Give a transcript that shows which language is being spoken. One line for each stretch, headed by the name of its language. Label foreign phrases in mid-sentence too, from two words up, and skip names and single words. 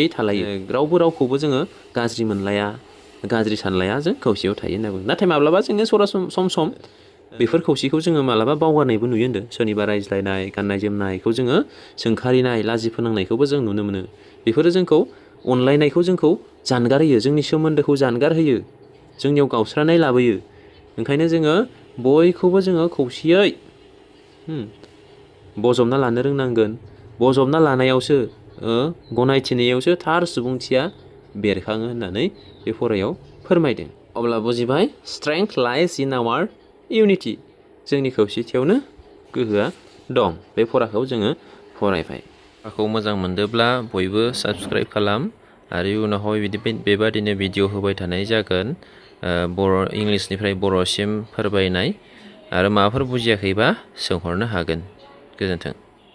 Bodo: थालायो रावबो रावखौबो जोङो गाज्रि मोनलाया गाज्रि सानलाया जों खौसेयाव थायो होनना बुङो नाथाय माब्लाबा जोङो सम बेफोर खौसेखौ जोङो मालाबा बावगारनायबो नुयो होनदों सोरनिबा रायज्लायनाय गाननाय जोमनायखौ जोङो सोंखारिनाय लाजि फोनांनायखौबो जों नुनो मोनो बेफोरो जोंखौ अनलायनायखौ जोंखौ जानगार होयो जोंनि सोमोन्दोखौ जानगार होयो जोंनियाव गावस्रानाय लाबोयो ओंखायनो जोङो बयखौबो जोङो खौसेयै बजबना लानो रोंनांगोन बजबना लानायावसो गनायथिनायावसो थार सुबुंथिया बेरखाङो होननानै बे फरायाव फोरमायदों अब्ला बुजिबाय
English: strength lies in our unity
Bodo: जोंनि खौसेथियावनो गोहोआ दं बे फराखौ जोङो फरायबाय फराखौ मोजां मोनदोंब्ला बयबो साबस्क्राइब खालाम आरो उनावहाय बेबादिनो भिडिअ होबाय थानाय जागोन इंलिसनिफ्राय बर'सिम फोरमायनाय आरो माबाफोर बुजियाखैबा सोंहरनो हागोन गोजोन्थों